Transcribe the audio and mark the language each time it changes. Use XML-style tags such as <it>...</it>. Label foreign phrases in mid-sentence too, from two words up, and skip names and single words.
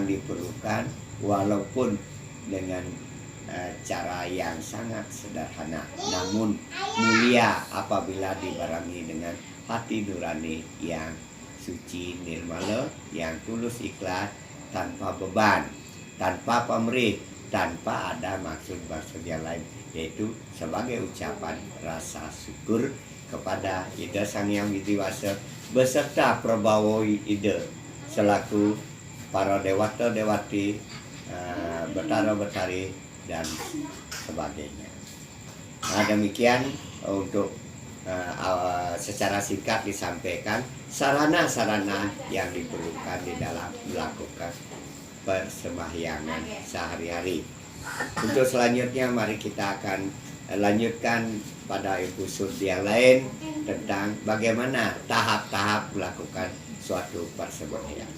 <id>diperlukan, walaupun dengan cara yang sangat sederhana namun mulia apabila dibarengi dengan hati nurani yang suci, nirmala, yang tulus ikhlas, tanpa beban, tanpa pamrih, tanpa ada maksud-maksud yang lain, yaitu sebagai ucapan rasa syukur kepada Ida Sang Hyang Widi-Wasa beserta Prabawa Ida selaku para dewata-dewati, betara-betari dan sebagainya. Nah, demikian untuk secara singkat disampaikan sarana-sarana yang diperlukan di dalam melakukan persembahyangan sehari-hari. Untuk selanjutnya mari kita akan lanjutkan pada episode yang lain tentang bagaimana tahap-tahap melakukan suatu persembahyangan.</id>